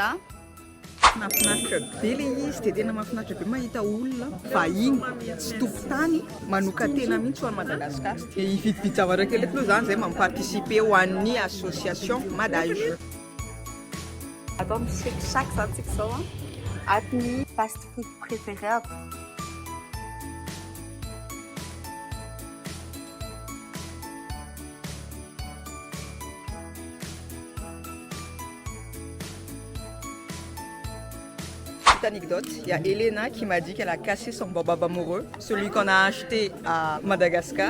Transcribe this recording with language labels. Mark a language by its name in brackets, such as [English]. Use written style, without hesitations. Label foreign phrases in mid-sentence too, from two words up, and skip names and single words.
[Malagasy] Mahafinaritra be le izy dia tena mahafinaritra be mahita olona vahiny tsy tompon-tany manoka tena mihitsy ho an'i Madagasikara. Dia hividividy zavatra kely eto aloha zany zay mamparticipe ho an'ny association Madage. atao misaky zany tsika zao a aty ny [English] fast food [Malagasy] préférable. [French] Petite anecdote, il y a Elena qui m'a dit qu'elle a cassé son baobab amoureux, celui qu'on a acheté à Madagascar.